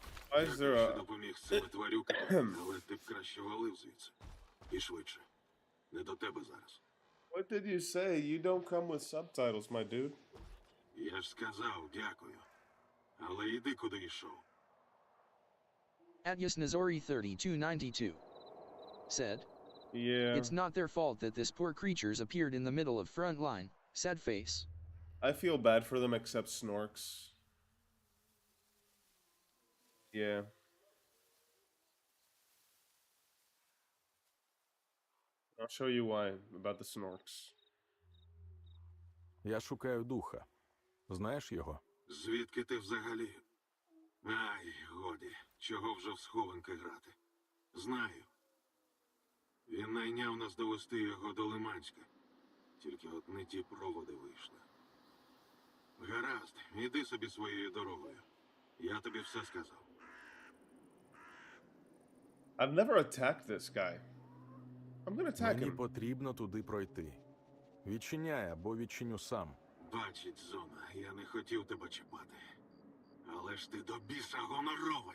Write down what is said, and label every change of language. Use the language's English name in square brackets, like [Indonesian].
[English] Why is there a... [Ukrainian] Допоміг з цими тварюками, але ти б краще валив звідси. І швидше. Не до тебе зараз. [English] What did you say? You don't come with subtitles, my dude. Я ж сказав дякую. Але йди куди йшов. Adyasnazori3292 said, Yeah. It's not their fault that this poor creatures appeared in the middle of front line, sad face. I feel bad for them except Snorks. Yeah. I'll show you why about the Snorks. [Ukrainian] Я шукаю духа. Знаєш його? Звідки ти взагалі? Ай, годі, чого вже в схованки грати. Знаю. Він найняв нас довести його до Лиманська. Тільки от не ті проводи вийшли. Гаразд, іди собі своєю дорогою. Я тобі все сказав. [English] I've never attacked this guy. I'm gonna attack [Ukrainian] Мені [English] him. [Ukrainian] потрібно туди пройти. Відчиняй або відчиню сам. Бачить зона, я не хотів тебе чіпати. Але ж ти до біса гоноровий.